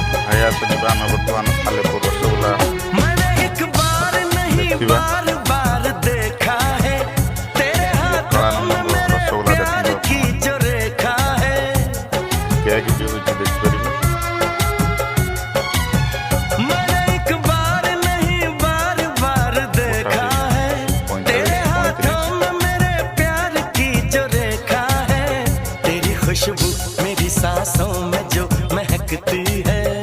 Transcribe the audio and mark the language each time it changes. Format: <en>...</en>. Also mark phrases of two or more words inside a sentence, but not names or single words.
<or>ଭାଇଆ ସହିତ ଆମେ ବର୍ତ୍ତମାନ ସାଲେପୁର ରସଗୋଲା</or> <hi>मैंने एक बार नहीं</hi> <or>ଦେଖିବା।</or> <hi>बार बार देखा है तेरे हाथों में मेरे प्यार की जो रेखा है।</hi> <or>କେକ୍ ବି ହେଉଛି ଦେଖିପାରିବେ।</or> <hi>मैंने एक बार नहीं बार बार देखा है तेरे हाथों में मेरे प्यार की जो रेखा है। तेरी खुशबू मेरी सांसों में जो महकती है।</hi>